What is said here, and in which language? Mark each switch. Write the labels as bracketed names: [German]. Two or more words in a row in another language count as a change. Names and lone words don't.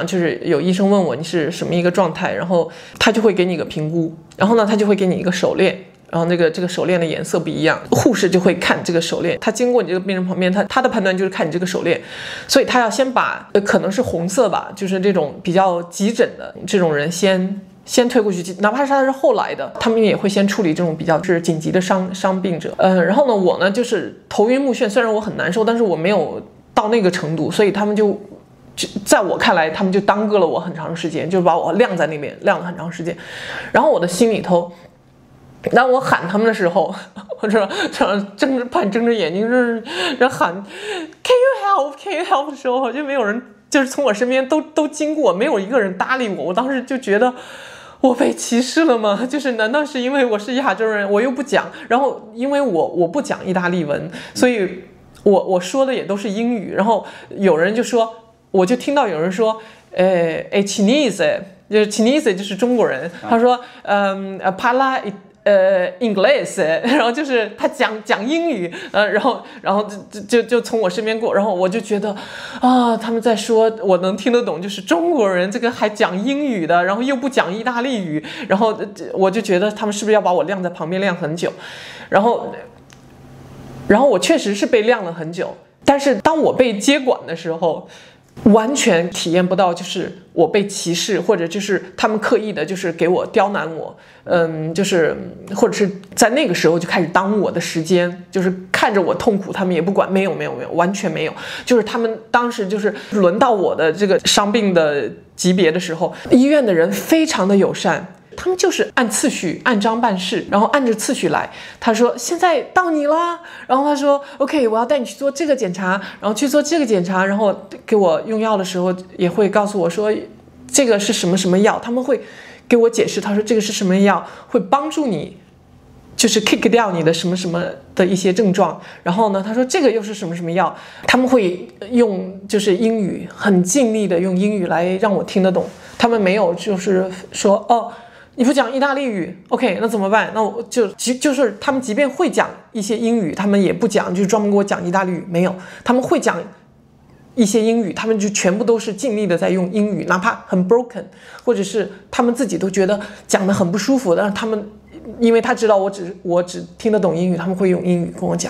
[Chinese] 就是有醫生問我你是什麼一個狀態，然後他就會給你一個評估，然後呢他就會給你一個手鏈，然後這個手鏈的顏色不一樣，護士就會看這個手鏈，他經過你這個病人旁邊，他的判斷就是看你這個手鏈，所以他要先把可能是紅色吧，就是這種比較急診的這種人先推過去，哪怕是他是後來的，他们也會先處理這種比較是緊急的傷病者。然後呢，我呢就是頭暈目眩，雖然我很難受，但是我沒有到那個程度，所以他們就在我看來，他們就耽擱了我很長時間，就把我晾在那邊晾了很長時間。然後我的心裡頭，當我喊他們的時候，我这睁着眼睛就是喊 [English] Can you help [Chinese] 的時候，就沒有人，就是從我身邊都經過，沒有一個人搭理我。我當時就覺得我被歧視了嗎？就是難道是因為我是亞洲人，我又不講，然後因為我不講意大利文，所以我說的也都是英語。然後有人就說，我就聽到有人說Chinese， 就是 Chinese 就是中國人，他說 parla English， 然後就是他講英語，然後就從我身邊過，然後我就覺得啊，他們在說我能聽得懂，就是中國人這個還講英語的，然後又不講意大利語，然後我就覺得他們是不是要把我晾在旁邊晾很久，然後我確實是被晾了很久，但是當我被接管的時候，完全體驗不到就是我被歧視，或者就是他們刻意的就是給我刁難我，就是或者是在那個時候就開始耽誤我的時間，就是看着我痛苦他們也不管，沒有，完全沒有。就是他們當時就是輪到我的這個傷病的級別的時候，醫院的人非常的友善，他們就是按次序按章辦事，然後按着次序來。他說現在到你啦，然後他說 OK， 我要帶你去做這個檢查，然後去做這個檢查，然後給我用藥的時候也會告訴我說這個是什麼什麼藥，他們會給我解釋，他說這個是什麼藥，會幫助你就是 kick 掉你的什麼什麼的一些症狀。然後呢，他說這個又是什麼什麼藥，他們會用就是英語，很盡力的用英語來讓我聽得懂，他們沒有就是說哦你不講意大利語 ，OK， 那怎麼辦？那我就是他們即便會講一些英語，他們也不講，就是專門給我講意大利語，沒有，他們會講一些英語，他們就全部都是盡力的在用英語，哪怕很 broken， 或者是他們自己都覺得講得很不舒服，但是他們因為他知道我只聽得懂英語，他們會用英語跟我講。